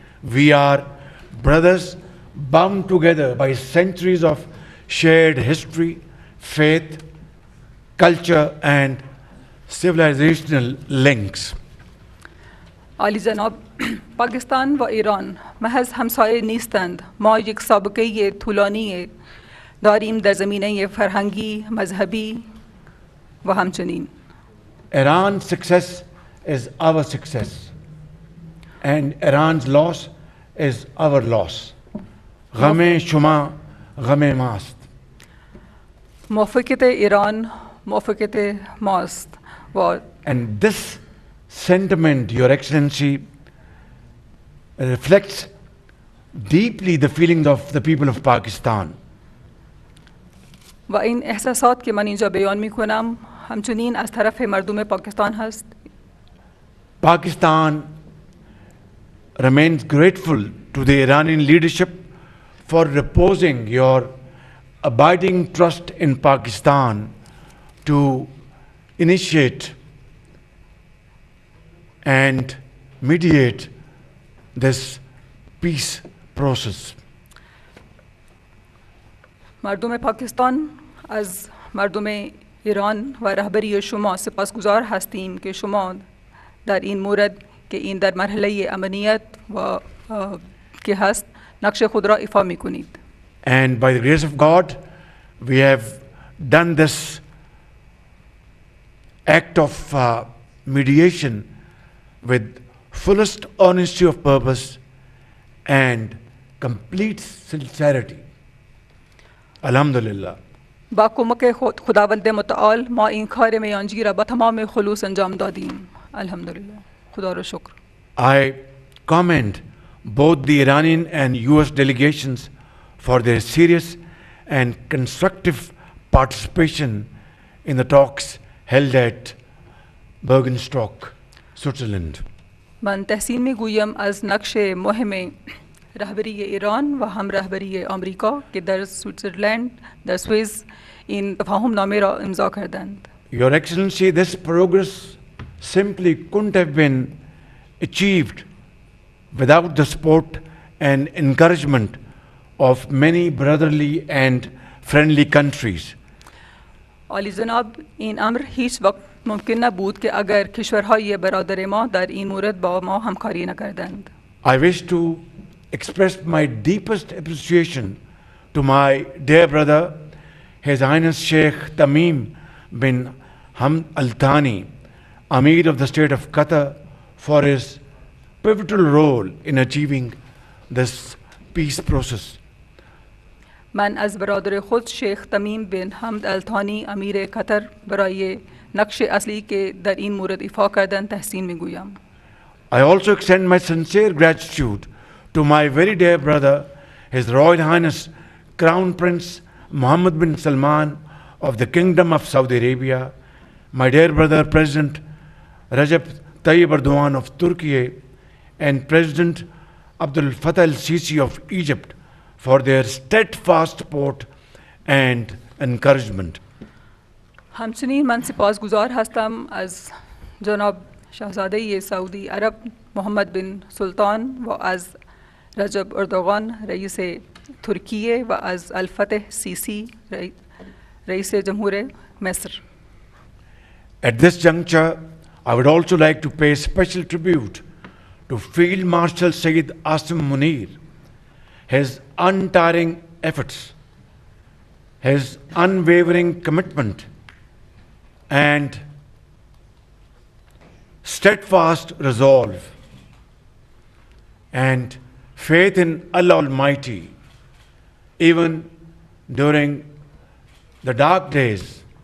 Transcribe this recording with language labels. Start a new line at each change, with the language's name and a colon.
English: We are brothers bound together by centuries of shared history, faith, culture and civilizational links.
Persian: عالی جناب، پاکستان و ایران محض همسایه نیستند. ما یک سابقه طولانی داریم در زمینه فرهنگی، مذهبی و همچنین.
English: Iran's success is our success and Iran's loss is our loss.
Persian: غم شما غم ماست. موافقت ایران موافقت ماست و
English: And this sentiment, Your Excellency, reflects deeply the feelings of the people of Pakistan.
Persian: و این احساسات که من اینجا بیان می کنم همچنین از طرف مردم پاکستان هست.
English: Pakistan remains grateful to the Iranian leadership for reposing your abiding trust in Pakistan to initiate and mediate this peace process.
Persian: مردم پاکستان از مردم ایران و رهبری شما سپاسگزار هستیم که شما در این مورد که این در مرحله امنیت و که هست نقش خود را ایفا می کنید.
English: And by the grace of God, we have done this act of mediation with fullest honesty of purpose and complete sincerity.
Arabic: Alhamdulillah.
Persian: با کمک خداوند متعال ما این کار میانجی را با تمام خلوص انجام دادیم. الحمدلله. خدا را شکر.
English: I commend both the Iranian and US delegations for their serious and constructive participation in the talks held at Bergenstock, Switzerland.
Persian: من تحسین میگویم از نقش مهم رهبری ایران و هم رهبری آمریکا که در سویتزرلند در سوئیس این تفاهم نامه را امضا کردند.
English: Your Excellency, this progress simply couldn't have been achieved without the support and encouragement of many brotherly and friendly countries.
Persian: عالی جناب، این امر هیچ وقت ممکن نبود که اگر کشورهای برادر ما در این مورد با ما همکاری نکردند.
English: I wish to express my deepest appreciation to my dear brother, His Highness Sheikh Tamim bin Hamd Al Thani, Amir of the State of Qatar, for his pivotal role in achieving this peace process.
Persian: من از برادر خود شیخ تمیم بن حمد الثانی امیر قطر برای نقش اصلی که در این مورد ایفا کردند تحسین میگویم.
English: I also extend my sincere gratitude to my very dear brother, His Royal Highness Crown Prince Mohammed bin Salman of the Kingdom of Saudi Arabia, my dear brother President Recep Tayyip Erdogan of Turkey, and President Abdel Fattah el-Sisi of Egypt for their steadfast support and encouragement.
Persian: همچنین من سپاسگزار هستم از جناب شاهزاده سعودی عرب محمد بن سلطان و از رجب اردوغان رئیس ترکیه و از الفتح سیسی رئیس جمهور مصر.
English: At this juncture, I would also like to pay special tribute to Field Marshal Sayyid Asim Munir, his untiring efforts, his unwavering commitment, and steadfast resolve, and faith in Allah Almighty, even during the dark days.